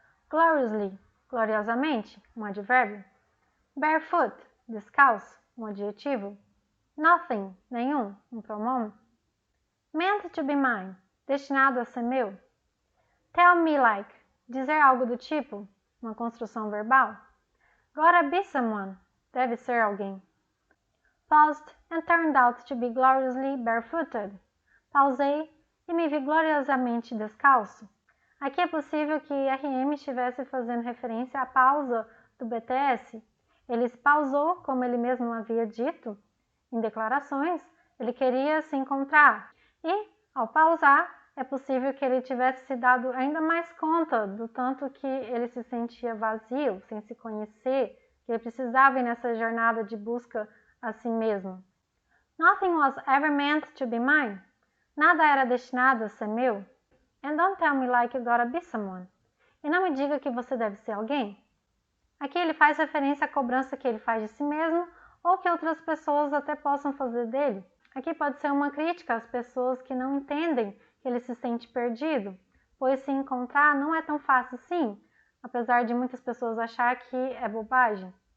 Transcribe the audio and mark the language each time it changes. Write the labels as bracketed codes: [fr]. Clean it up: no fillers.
[pt] Gloriously, gloriosamente, um advérbio. Barefoot, descalço, um adjetivo. Nothing, nenhum, um pronome. [en] Meant to be mine, [pt] destinado a ser meu. [en] Tell me like, [pt] dizer algo do tipo, uma construção verbal. [en] Gotta be someone, [pt] deve ser alguém. [en] Paused and turned out to be gloriously barefooted. [pt] Pausei e me vi gloriosamente descalço. Aqui é possível que RM estivesse fazendo referência à pausa do BTS. Ele se pausou, como ele mesmo havia dito em declarações, ele queria se encontrar. E, ao pausar, é possível que ele tivesse se dado ainda mais conta do tanto que ele se sentia vazio, sem se conhecer, que ele precisava ir nessa jornada de busca a si mesmo. [en] Nothing was ever meant to be mine. [pt] Nada era destinado a ser meu. [en] And don't tell me like you gotta be someone. [pt] E não me diga que você deve ser alguém. Aqui ele faz referência à cobrança que ele faz de si mesmo ou que outras pessoas até possam fazer dele. Aqui pode ser uma crítica às pessoas que não entendem que ele se sente perdido, pois se encontrar não é tão fácil assim, apesar de muitas pessoas achar que é bobagem.